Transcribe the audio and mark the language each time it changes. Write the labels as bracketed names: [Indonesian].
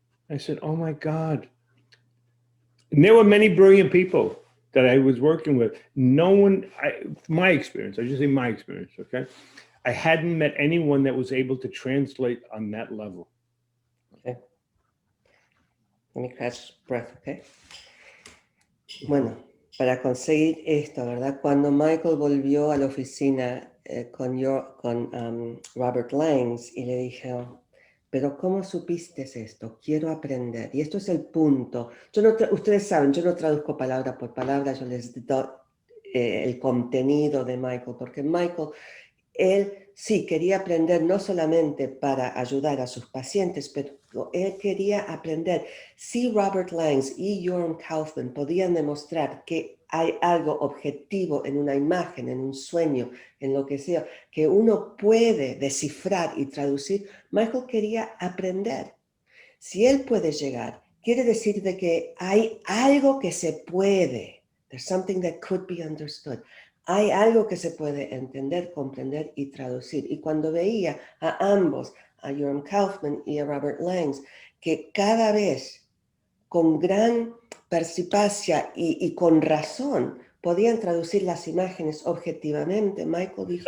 [English] I said, oh my God. And there were many brilliant people that I was working with. No one, my experience, I just say my experience, okay? I hadn't met anyone that was able to translate on that level. Okay. Let me catch breath, okay? [Spanish] Bueno, para conseguir esto, ¿verdad? Cuando Michael volvió a la oficina con Robert Langs y le dijo, pero ¿cómo supiste esto? Quiero aprender. Y esto es el punto. Ustedes saben, yo no traduzco palabra por palabra, yo les doy el contenido de Michael, porque Michael, él sí quería aprender no solamente para ayudar a sus pacientes, pero él quería aprender. Si Robert Langs y Jorn Kaufman podían demostrar que hay algo objetivo en una imagen, en un sueño, en lo que sea, que uno puede descifrar y traducir, Michael quería aprender. Si él puede llegar, quiere decir de que hay algo que se puede. [English] There's something that could be understood. [Spanish] Hay algo que se puede entender, comprender y traducir. Y cuando veía a ambos, a Jorn Kaufman y a Robert Langs, que cada vez con gran perspicacia y con razón podían traducir las imágenes objetivamente, Michael dijo...